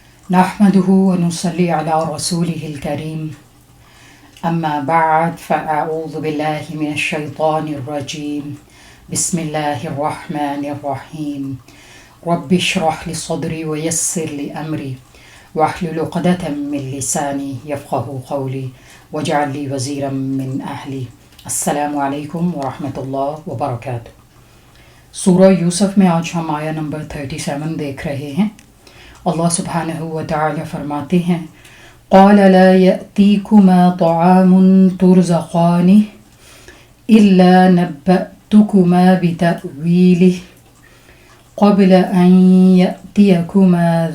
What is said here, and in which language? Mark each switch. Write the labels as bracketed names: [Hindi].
[Arabic] نحمده ونصلي على رسوله الكريم اما بعد فاعوذ بالله من الشيطان الرجيم بسم الله الرحمن الرحيم رب اشرح لي صدري ويسر لي امري واحلل عقدة من لساني يفقهوا قولي واجعل لي وزيرا من اهلي. [Urdu] السلام علیکم ورحمۃ اللہ وبرکاتہ. سورہ یوسف میں آج ہم آیا نمبر 37 دیکھ رہے ہیں. اللہ سبحانہ و تعالی فرماتے ہیں [Arabic] قال لا يأتيكما طعام ترزقانه إلا نبأتكما بتأويله قبل أن يأتيكما